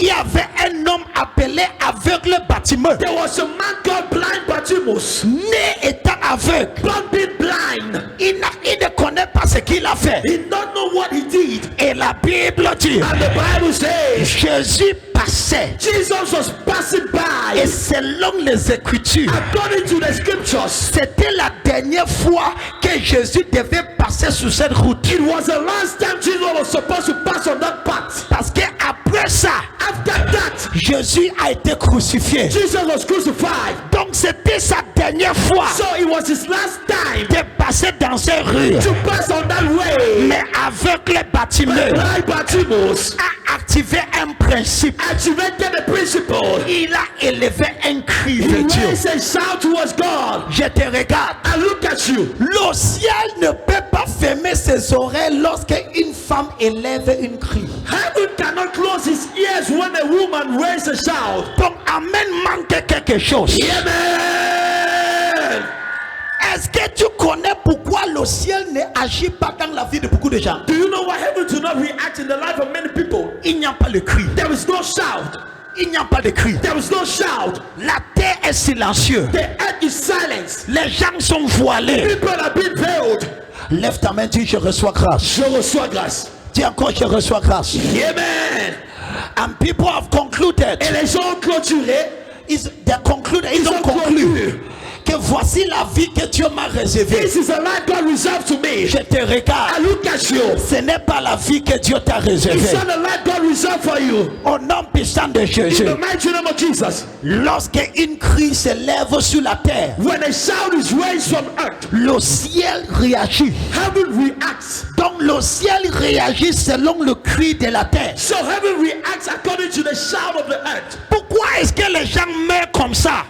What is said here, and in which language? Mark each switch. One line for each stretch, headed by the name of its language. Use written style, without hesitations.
French: Il y avait un homme appelé aveugle bâtiment,
English: There was a man called blind Bartimaeus,
French: né étant aveugle.
English: born being blind.
French: Il ne connaît pas ce qu'il a fait.
English: He don't know what he did.
French: Et la Bible dit,
English: And the Bible says
French: Jésus passait.
English: Jesus was passing by.
French: Et selon les Écritures,
English: According to the scriptures,
French: c'était la dernière fois que Jésus devait passer sur cette route.
English: it was the last time Jesus was supposed to pass on that path.
French: Parce que après ça,
English: After that,
French: Jésus a été crucifié.
English: Jesus was crucified.
French: Donc c'était sa dernière fois
English: So it was his last time
French: de passer dans ces rues.
English: to pass on that way.
French: Mais avec le bâtiment,
English: Blind Bartimaeus
French: a activé un principe.
English: activated the principle.
French: Il a élevé un cri. vers Dieu.
English: raise a shout towards God.
French: Je te regarde.
English: I look at you.
French: Le ciel ne peut pas fermer ses oreilles lorsqu'une femme élève une cri.
English: Heaven cannot close his ears when a woman raises a shout.
French: Donc, Amen manque quelque chose. Amen. Est-ce que tu connais pourquoi le ciel ne agit pas dans la vie de beaucoup de gens?
English: Do you know why heaven do not react in the life of many people?
French: Il n'y a pas de cri.
English: There is no shout.
French: Il n'y a pas de cri.
English: There is no shout.
French: La terre est silencieuse.
English: The earth is silence.
French: Les gens sont voilés.
English: People are being veiled.
French: Lève ta main, dis je reçois grâce. Je reçois grâce. Dis encore je reçois grâce. Amen.
English: And people have concluded.
French: Et les gens ont clôturé. Ils ont conclu que voici la vie que Dieu m'a réservée.
English: This is a life God reserved to me.
French: Je te regarde.
English: I look at you.
French: Ce n'est pas la vie que Dieu t'a réservée.
English: It's not a life God reserved for you.
French: Au nom puissant de Jésus.
English: In the mighty name of Jesus.
French: Lorsqu'une cri s'élève sur la terre,
English: When a shout is raised from earth,
French: le ciel réagit.
English: heaven reacts.
French: Donc le ciel réagit selon le cri de la terre.
English: So heaven reacts according to the shout of the earth.
French: Pourquoi est-ce que les gens meurent comme ça?